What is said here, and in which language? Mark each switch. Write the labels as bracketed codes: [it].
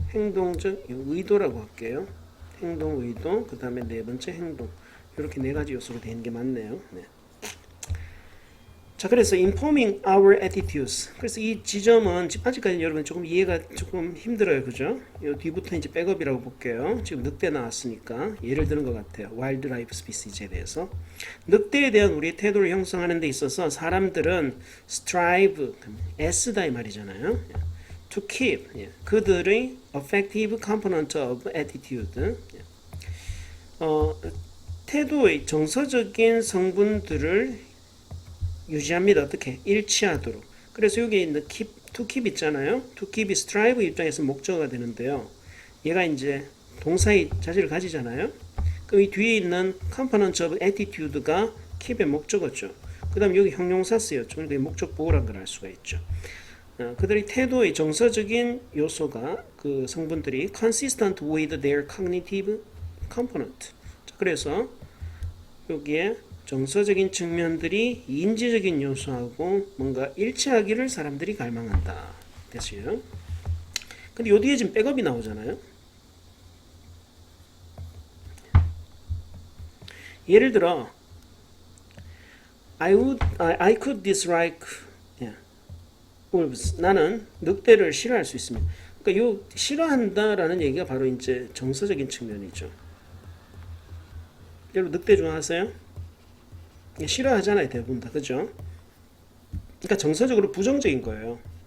[ko] 행동적 의도라고 할게요. 행동 의도, 그 다음에 네 번째 행동, 이렇게 네 가지 요소로 되어 있는 게 맞네요. 네. 자, 그래서 [en] informing our attitudes. [ko] 그래서 이 지점은 아직까지 여러분 조금 이해가 조금 힘들어요, 그죠? 이 뒤부터 이제 백업이라고 볼게요. 지금 늑대 나왔으니까 예를 드는 것 같아요. 와일드라이프 스피시즈에 대해서 늑대에 대한 우리의 태도를 형성하는 데 있어서 사람들은 strive, 애쓰다 이 말이잖아요. To keep, 그들의 [en] affective component of attitude, [ko] 태도의 정서적인 성분들을 유지합니다. 어떻게? 일치하도록. 그래서 여기 있는 keep, to keep 있잖아요. to keep이 strive 입장에서 목적어가 되는데요. 얘가 이제 동사의 자질을 가지잖아요. 그럼 이 뒤에 있는 component of attitude가 keep의 목적어죠. 그 다음 여기 형용사 쓰였죠. 그러니까 목적 보호란 걸 알 수가 있죠. 그들의 태도의 정서적인 요소가 그 성분들이 [en] consistent with their cognitive component. [ko] 자, 그래서 여기에 정서적인 측면들이 인지적인 요소하고 뭔가 일치하기를 사람들이 갈망한다. 됐어요? 근데 요 뒤에 지금 백업이 나오잖아요. 예를 들어 [en] I could dislike wolves. [ko] 나는 늑대를 싫어할 수 있습니다. 그러니까 요 싫어한다라는 얘기가 바로 이제 정서적인 측면이죠. 여러분 늑대 좋아하세요? 싫어하잖아요, 대부분 다. 그죠? 그러니까 정서적으로 부정적인 거예요.